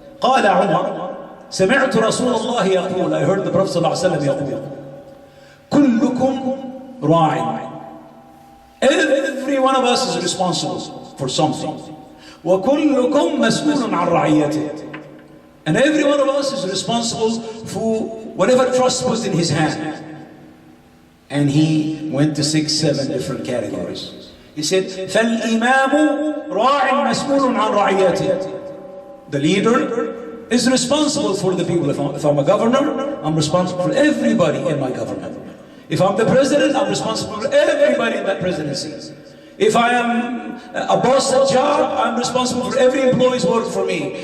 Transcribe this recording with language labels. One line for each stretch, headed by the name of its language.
Arabic: قال عمر سمعت رسول الله يقول,
English: I heard the Prophet
Arabic: sallallahu alaihi wasallam يقول, كلكم راع.
English: Every one of us is responsible for something.
Arabic: وكلكم مسؤول عن رعيته.
English: And every one of us is responsible for whatever trust was in his hand. And he went to 6-7 different categories. He said,
Arabic: فالإمام راع مسؤول عن رعيته.
English: The leader is responsible for the people. If I'm a governor, I'm responsible for everybody in my government. If I'm the president, I'm responsible for everybody in that presidency. If I am a boss at a job, I'm responsible for every employee's work for me.